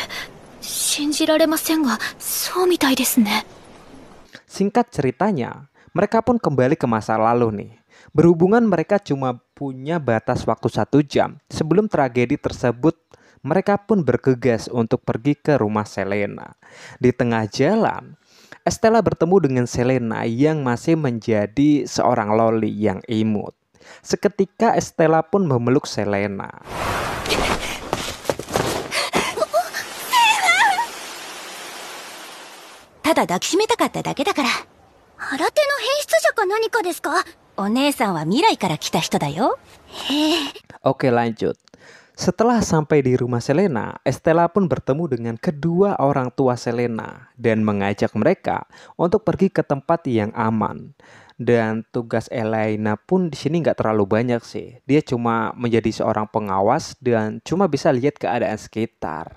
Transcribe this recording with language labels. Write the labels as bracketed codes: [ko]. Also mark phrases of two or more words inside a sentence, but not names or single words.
[ja] 信じられませんが、そうみたいですね。 [id] Singkat ceritanya, mereka pun kembali ke masa lalu nih. Berhubungan mereka cuma punya batas waktu 1 jam. Sebelum tragedi tersebut, mereka pun bergegas untuk pergi ke rumah Selena. Di tengah jalan, Estella bertemu dengan Selena yang masih menjadi seorang loli yang imut. Seketika Estella pun memeluk Selena. [ja] ただ抱きしめたかっただけだから。新手の変質者か何かですか？お姉さんは未来から来た人だよ。へえ。 [id] Oke, lanjut. Setelah sampai di rumah Selena, Estella pun bertemu dengan kedua orang tua Selena dan mengajak mereka untuk pergi ke tempat yang aman. Dan tugas Elena pun di sini nggak terlalu banyak sih. Dia cuma menjadi seorang pengawas dan cuma bisa lihat keadaan sekitar.